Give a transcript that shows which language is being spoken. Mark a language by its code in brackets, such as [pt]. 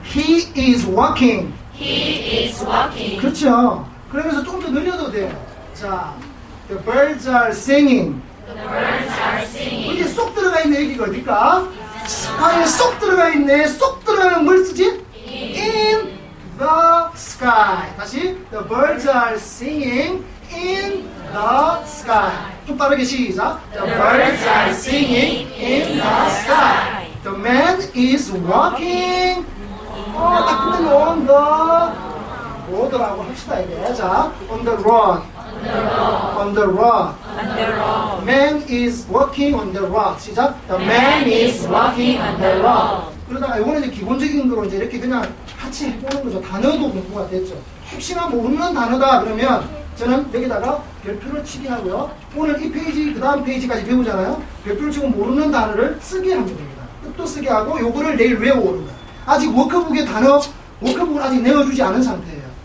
[en] He is walking. He is walking. [ko] 그렇죠. 그러면서 좀 더 늘려도 돼요. [en] 자, the birds are singing. The birds are singing. [ko] 이게 쏙 들어가 있는 얘기가 어딜까? 스카이에 쏙 들어가 있네. 쏙 들어가면 뭘 쓰지? [en] In the sky. [ko] 다시. [en] The birds are singing in the sky. [ko] 좀 빠르게 시작. [en] The birds are singing in the sky. The man is walking. [ko] 딱 끝내면 [en] on the road [ko] 라고 합시다, 이게. [en] 자, on the road. On the road. On the road. Man is walking on the road. [ko] 시작. [en] The man is walking on the road. [ko] 그러다가 이거는 이제 기본적인 거로 이제 이렇게 그냥 같이 해보는 거죠. 단어도 공부가 됐죠. 혹시나 모르는 단어다 그러면 저는 여기다가 별표를 치게 하고요. 오늘 이 페이지, 그 다음 페이지까지 배우잖아요. 별표를 치고 모르는 단어를 쓰게 하면 됩니다. 뜻도 쓰게 하고 요거를 내일 외워오는 거예요. 아직 워크북의 단어, 워크북을 아직 내어주지 않은 상태예요.